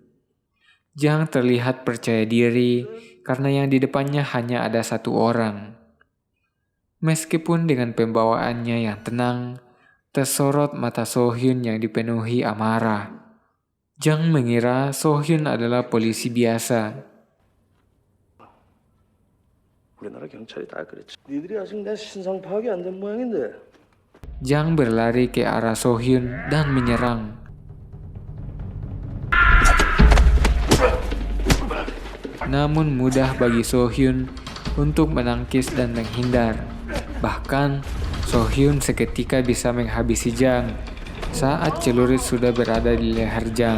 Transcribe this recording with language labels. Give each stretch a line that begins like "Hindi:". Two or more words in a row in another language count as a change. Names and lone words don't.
Indonesian: Jang terlihat percaya diri karena yang di depannya hanya ada satu orang. Meskipun dengan pembawaannya yang tenang, tersorot mata So Hyun yang dipenuhi amarah. Jang mengira So Hyun adalah polisi biasa.
Korean: 우리나라 경찰이 다 그랬지. 니들이 아직 내 신상 파악이 안 된 모양인데.
Indonesian: Jang berlari ke arah So Hyun dan menyerang. Namun mudah bagi So Hyun untuk menangkis dan menghindar. Bahkan, So Hyun seketika bisa menghabisi Jang saat celurit sudah berada di leher Jang.